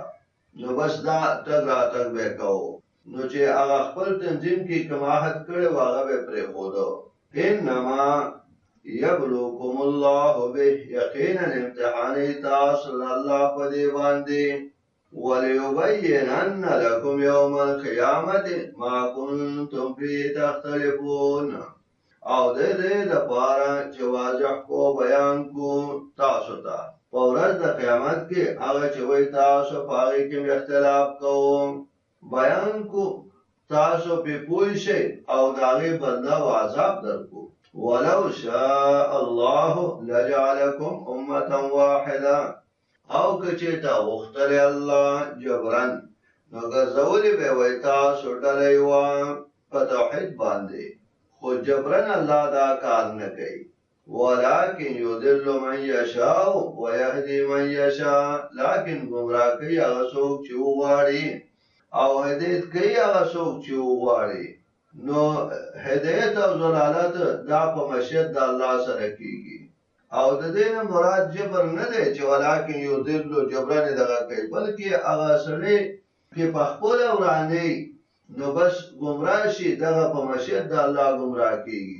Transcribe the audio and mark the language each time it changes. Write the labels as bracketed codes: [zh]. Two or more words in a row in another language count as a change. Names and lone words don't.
[ps] نو بس دا تګ راتګ به یې کوو، نو چې هغه خپل تنظیم کې کوم عهد کړی و هغه به یې پرېښوده. [ar] انما یبلوکم الله به، [ps] یقینا امتحانوي تاسو الله په دې باندې. [ar] وليبينن لكم يوم القيامة ما كنتم فيه تختلفون، [ps] او د دې دپاره چې واضح کو بیان کو تاسو ته په ورځ د قیامت کې هغه چې وایي تاسو په هغې کې اختلاف کوم، بیان کو تاسو پې پوه شئ او د هغې بدله او عذاب درکو. [ar] ولو شاء الله لجعلكم امة واحده، [ps] او که چېرته غوښتلی الله جبرن، نو ګرځولی به یې وایي تاسو ډله یوه په توحید باندې، خو جبرن الله دا کار نه کوي. [ar] ولكن يضل من يشاء ويهدي من يشاء، [ps] لیکن ګمراه کوي هغه څوک چې وغواړي او هدایت کوي هغه څوک چې وغواړي. نو هدایت او ضلالت دا په مشیت د الله سره کېږي، او د دې نه مراد جبر نه دی چې [ar] ولکن یضل [ps] جبران دغه کوي، بلکې هغه سړی چې په خپله ورانوي نو بس ګمراه شي، دغه په مشیت د الله ګمراه کېږي.